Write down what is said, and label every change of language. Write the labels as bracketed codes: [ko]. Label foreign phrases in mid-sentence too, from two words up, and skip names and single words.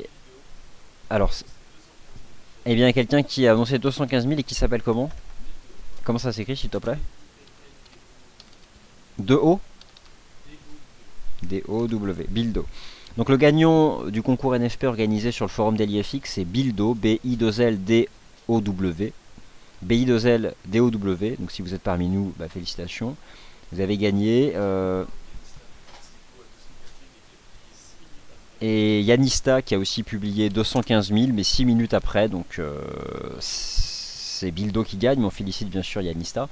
[fr] Alors, eh bien, quelqu'un qui a annoncé 215 000 et qui s'appelle comment? Comment ça s'écrit, s'il te plaît? D-O D-O-W, Bildo. Donc, le gagnant du concours NFP organisé sur le forum d'EliFX, c'est Bildo, B-I-2-L-D-O-W. B-I-2-L-D-O-W. Donc, si vous êtes parmi nous, bah, félicitations. Vous avez gagné. Et Yanista qui a aussi publié 215 000 mais 6 minutes après, donc c'est Bildo qui gagne, mais on félicite bien sûr Yanista.